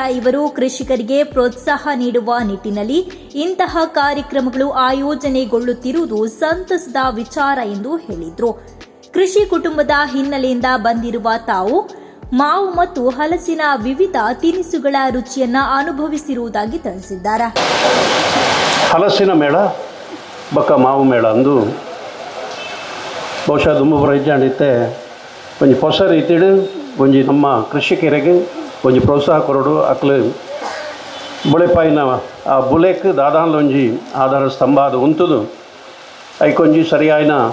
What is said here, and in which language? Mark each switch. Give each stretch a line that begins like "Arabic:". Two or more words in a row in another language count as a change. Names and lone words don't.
Kannada: ಇವರು, ಕೃಷಿಕರಿಗೆ ಪ್ರೋತ್ಸಾಹ ನೀಡುವ ನಿಟ್ಟಿನಲ್ಲಿ ಇಂತಹ ಕಾರ್ಯಕ್ರಮಗಳು ಆಯೋಜನೆಗೊಳ್ಳುತ್ತಿರುವುದು ಸಂತಸದ ವಿಚಾರ ಎಂದು ಹೇಳಿದರು. ಕೃಷಿ ಕುಟುಂಬದ ಹಿನ್ನೆಲೆಯಿಂದ ಬಂದಿರುವ ತಾವು ಮಾವು ಮತ್ತು ಹಲಸಿನ ವಿವಿಧ ತಿನಿಸುಗಳ ರುಚಿಯನ್ನ ಅನುಭವಿಸಿರುವುದಾಗಿ ತಿಳಿಸಿದ್ದಾರೆ.
Tulu: ಹಲಸಿನ ಮೇಳ ಬೊಕ್ಕ ಮಾವು ಮೇಳ ಅಂದು ಬಹುಶಃ ದುಂಬು ರೈಜಾಂಡಿತ್ತೆ ಒಂಜಿ ಹೊಸ ರೀತಿಡು ಒಂಜಿ ನಮ್ಮ ಕೃಷಿಕರಿಗೆ ಒಂಜಿ ಪ್ರೋತ್ಸಾಹ ಕೊರಡು ಅಕ್ಲು ಬುಳೆಪಾಯಿನ ಆ ಬುಲೆಕ್ ದಾದಾನ್ಲ ಒಂಜಿ ಆಧಾರ ಸ್ತಂಭ ಅದು ಉಂತುದು ಐಕೊಂಜಿ ಸರಿಯಾಯಿನ